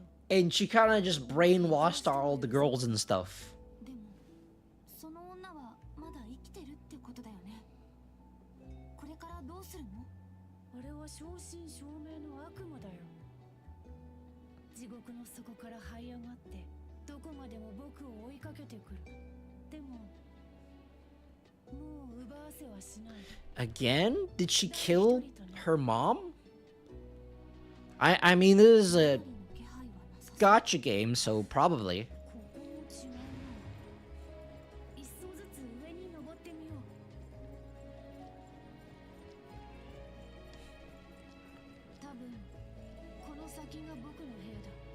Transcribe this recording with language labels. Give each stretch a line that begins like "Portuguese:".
English: And she kind of just brainwashed all the girls and stuff.
Japanese: でもその女はまだ生きてるってことだよね。これからどうするの？あれは正真正銘の悪魔だよ。地獄の底から這い上がってどこまでも僕を追いかけてくる。でももう奪わせはしない。
English: Again? Did she kill her mom? I mean, this is a gotcha game, so probably.
Japanese: ここも違うな。一層ずつ上に登ってみよう。多分この先が僕の部屋だ。